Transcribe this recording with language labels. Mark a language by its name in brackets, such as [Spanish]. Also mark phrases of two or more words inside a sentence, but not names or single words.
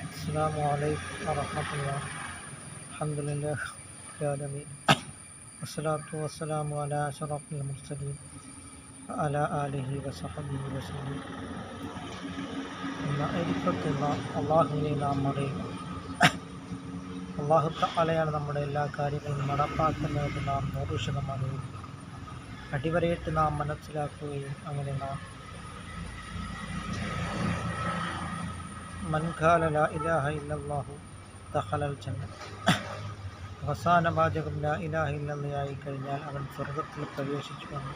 [Arabic] السلام عليكم ورحمة الله. الحمد لله رب العالمين والصلاة والسلام على أشرف المرسلين وعلى آله وصحبه وسلم. [Malayalam] അള്ളാഹുവിനെ നാം അറിയുക. [Arabic] الله تعالى [Malayalam] നമ്മുടെ എല്ലാ കാര്യങ്ങളും നടപ്പാക്കുന്നതെന്ന് നാം 100% അറിയുക. അടിവരയിട്ട് നാം മനസ്സിലാക്കുകയും അങ്ങനെ നാം [Arabic] من قال لا إله إلا الله دخل الجنة, [Malayalam] അവസാന വാചകം [Arabic] لا إله إلا الله [Malayalam] കഴിഞ്ഞാൽ അവൻ സ്വർഗത്തിൽ പ്രവേശിച്ചു വന്നു.